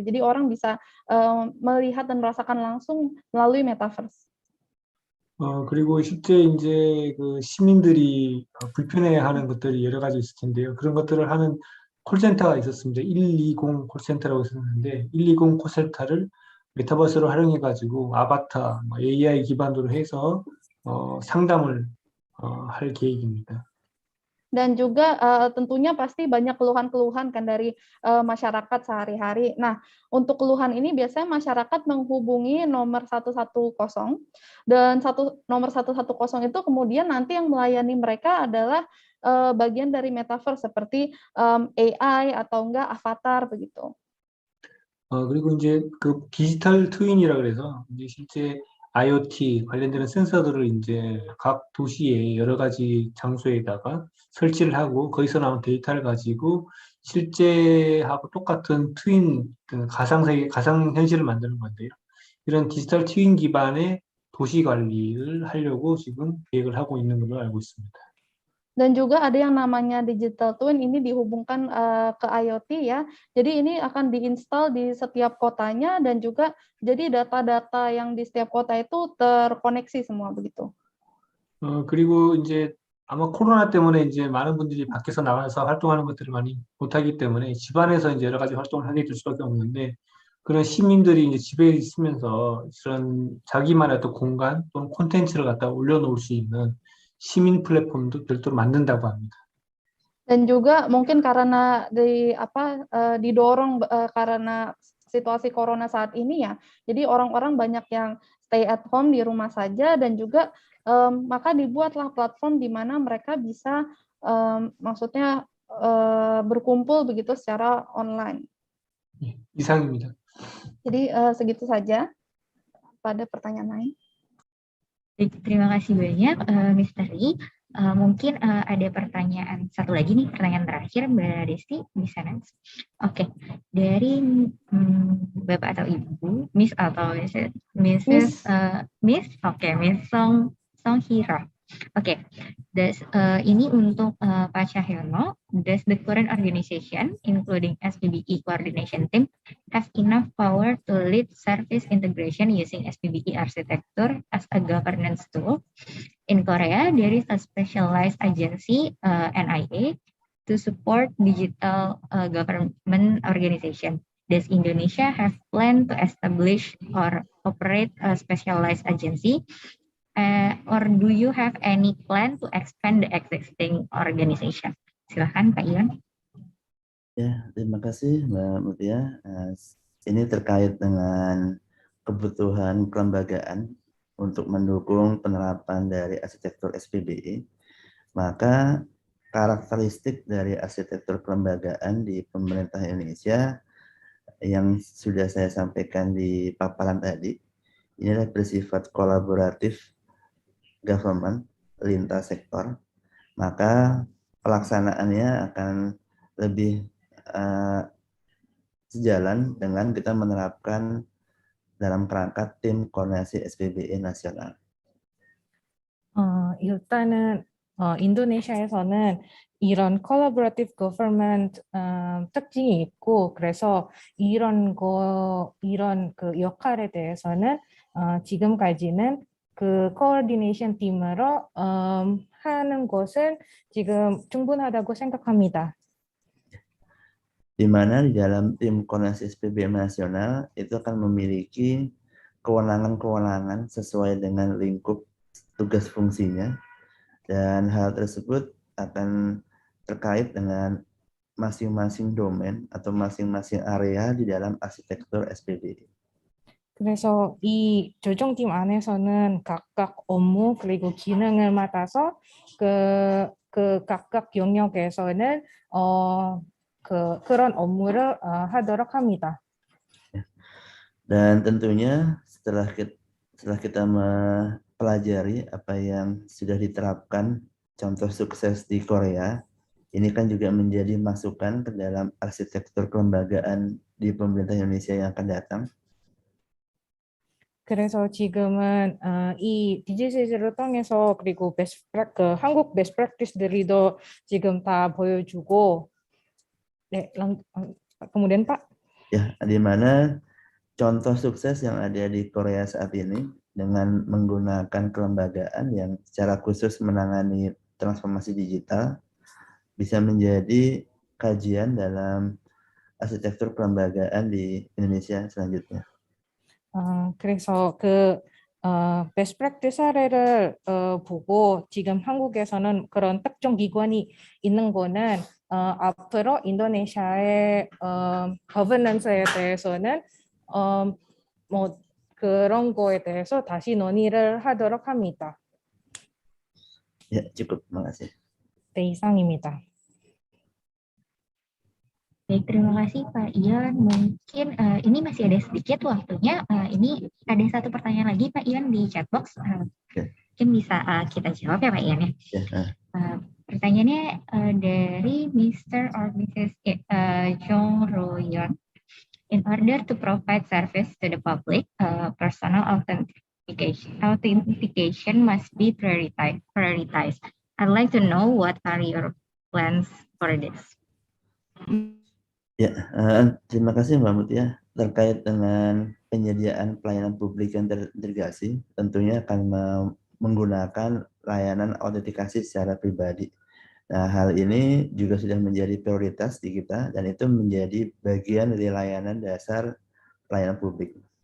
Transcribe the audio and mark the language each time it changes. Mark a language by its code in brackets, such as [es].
[id] Jadi orang bisa melihat dan merasakan langsung melalui metaverse. [ko] 그리고 실제 이제 그 시민들이 불편해하는 것들이 여러 가지 있을 텐데요. 그런 것들을 하는 콜센터가 있었습니다. 120 콜센터라고 있었는데 120 콜센터를 메타버스로 활용해가지고 아바타, AI 기반으로 해서 상담을 할 계획입니다. [id] Dan juga tentunya pasti banyak keluhan-keluhan kan dari masyarakat sehari-hari. Nah, untuk keluhan ini biasanya masyarakat menghubungi nomor 110 dan nomor 110 itu kemudian nanti yang melayani mereka adalah bagian dari metaverse seperti AI atau enggak avatar begitu. [ko] 그리고 이제 그 디지털 트윈이라 그래서 이제 실제 IoT 관련되는 센서들을 이제 각 도시의 여러 가지 장소에다가 설치를 하고 거기서 나온 데이터를 가지고 실제하고 똑같은 트윈, 가상세계, 가상현실을 만드는 건데요. 이런 디지털 트윈 기반의 도시 관리를 하려고 지금 계획을 하고 있는 걸로 알고 있습니다. [id] Dan juga ada yang namanya digital twin, ini dihubungkan ke IoT ya. Jadi ini akan diinstal di setiap kotanya dan juga jadi data-data yang di setiap kota itu terkoneksi semua begitu. [ko] 그리고 이제 아마 코로나 때문에 이제 많은 분들이 밖에서 나가서 활동하는 것들을 많이 못하기 때문에 집안에서 이제 여러 가지 활동을 하게 될 수밖에 없는데 그런 시민들이 이제 집에 있으면서 그런 자기만의 또 공간 또는 콘텐츠를 갖다 올려놓을 수 있는 시민 플랫폼도 별도로 만든다고 합니다. [id] Dan juga mungkin karena didorong karena situasi corona saat ini ya. Jadi orang-orang banyak yang [en] stay at home [id] di rumah saja dan juga maka dibuatlah platform di mana mereka bisa maksudnya berkumpul begitu secara online. [ko] 이상입니다. [id] Jadi segitu saja pada pertanyaan lain. Terima kasih banyak, Misteri. Mungkin ada pertanyaan satu lagi nih, pertanyaan terakhir Mbak Desti, bisa next. Oke, dari Bapak atau Ibu, Miss atau Mrs. Miss, oke, Miss Song Hira. Oke, ini untuk Pak Cahyono. [en] Does the current organization, including SPBE coordination team, have enough power to lead service integration using SPBE architecture as a governance tool? In Korea, there is a specialized agency, NIA, to support digital government organization? Does Indonesia have plan to establish or operate a specialized agency? Or do you have any plan to expand the existing organization? [id] Silahkan Pak Iwan. Ya, terima kasih Mbak Mutia. Ini terkait dengan kebutuhan kelembagaan untuk mendukung penerapan dari arsitektur SPBE. Maka karakteristik dari arsitektur kelembagaan di pemerintah Indonesia yang sudah saya sampaikan di paparan tadi, ini adalah bersifat kolaboratif government lintas sektor. Maka pelaksanaannya akan lebih sejalan dengan kita menerapkan dalam kerangka tim koordinasi SPBE nasional. [ko] 일단은 인도네시아에서는 이런 collaborative government 특징이 있고, 그래서 이런 그 역할에 대해서는 지금까지는 그 coordination 팀으로 하는 것은 지금 충분하다고 생각합니다. [id] Di mana di dalam tim koordinasi SPBE nasional itu akan memiliki kewenangan-kewenangan sesuai dengan lingkup tugas fungsinya, dan hal tersebut akan terkait dengan masing-masing domain atau masing-masing area di dalam arsitektur SPBE. [ko] 그래서 이 조정팀 안에서는 각각 업무 그리고 기능을 맡아서 그 각각 영역에서는 그런 업무를 하도록 합니다. [id] Dan tentunya setelah kita mempelajari apa yang sudah diterapkan contoh sukses di Korea, ini kan juga menjadi masukan ke dalam arsitektur kelembagaan di pemerintah Indonesia yang akan datang. [ko] 그래서 지금은 이 디지털을 통해서 그리고 한국 베스트 프랙티스들도 지금 다 보여주고, 네, [id] kemudian Pak. Ya, di mana contoh sukses yang ada di Korea saat ini dengan menggunakan kelembagaan yang secara khusus menangani transformasi digital bisa menjadi kajian dalam arsitektur kelembagaan di Indonesia selanjutnya. [ko] 그래서 그 베스트 프랙티스 사례를 보고 지금 한국에서는 그런 특정 기관이 있는 거는 앞으로 인도네시아의 거버넌스에 대해서는 뭐 그런 거에 대해서 다시 논의를 하도록 합니다. [id] Ya, cukup. Terima kasih. [ko] 네, 이상입니다. [id] Baik, terima kasih Pak Ian. Mungkin ini masih ada sedikit waktunya. Ini ada satu pertanyaan lagi Pak Ian di chatbox. Mungkin bisa kita jawab ya Pak Ian ya. Pertanyaannya dari Mr. or Mrs. Jong Royon. [en] In order to provide service to the public, personal authentication must be prioritized. I'd like to know what are your plans for this? [id] Ya, terima kasih Mbak Mutia. Terkait dengan penyediaan pelayanan publik yang terintegrasi, tentunya akan menggunakan layanan autentikasi secara pribadi. Nah, hal ini juga sudah menjadi prioritas di kita, dan itu menjadi bagian dari layanan dasar pelayanan publik.